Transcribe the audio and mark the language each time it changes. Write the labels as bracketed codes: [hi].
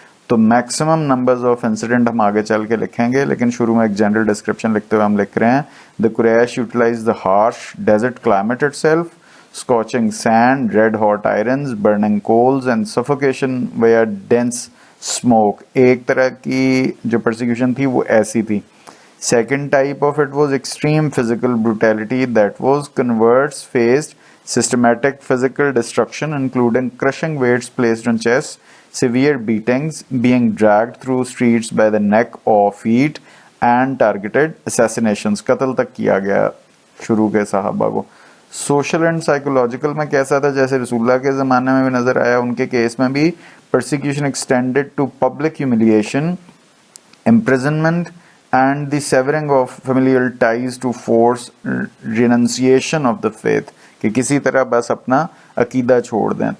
[ur] تو maximum numbers of incident ہم آگے چل کے لکھیں گے، لیکن شروع میں ایک جنرل ڈسکرپشن لکھتے ہوئے ہم لکھ رہے ہیں، [en] The Quraysh utilise the harsh desert climate itself, scorching sand, red hot irons, burning coals and suffocation where dense smoke. [ur] ایک طرح کی جو پرسیکیوشن تھی وہ ایسی تھی. [en] Second type of it was extreme physical brutality, that was converts faced systematic physical destruction including crushing weights placed on chests, severe beatings, being dragged through streets by the neck or feet, and targeted assassinations. [ur] قتل تک کیا گیا شروع کے صحابہ کو. Social and psychological میں کیسا تھا؟ جیسے رسول اللہ کے زمانے میں بھی نظر آیا، ان کے کیس میں بھی [en] persecution extended to public humiliation, imprisonment, and the severing of familial ties to force renunciation of the faith، [ur] کہ کسی طرح بس اپنا عقیدہ چھوڑ دیں.